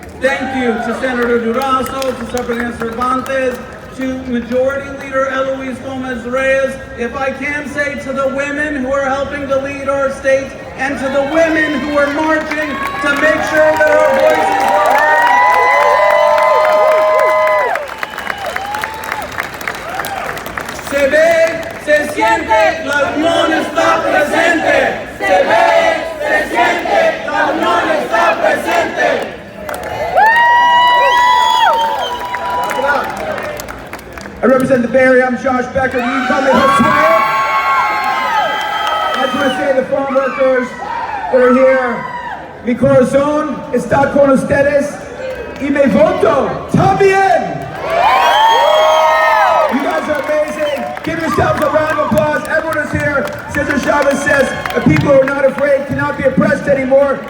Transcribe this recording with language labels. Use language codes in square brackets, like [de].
[en] Thank you to Senator Durazo, to Superintendent Cervantes, to Majority Leader Eloise Gomez Reyes. If I can say, to the women who are helping to lead our state, and to the women who are marching to make sure that our voices are heard. [es] Se ve, se siente, la unión está presente. Se ve, se siente, la unión está presente. [en] I represent the Bay Area. I'm Josh Becker. You can call me Josue. I just want to say, the farm workers that are here, [es] Mi corazón está con ustedes y mi voto también. [en] You guys are amazing. Give yourselves a round of applause. Everyone is here. Cesar Chavez says, the people who are not afraid cannot be oppressed anymore.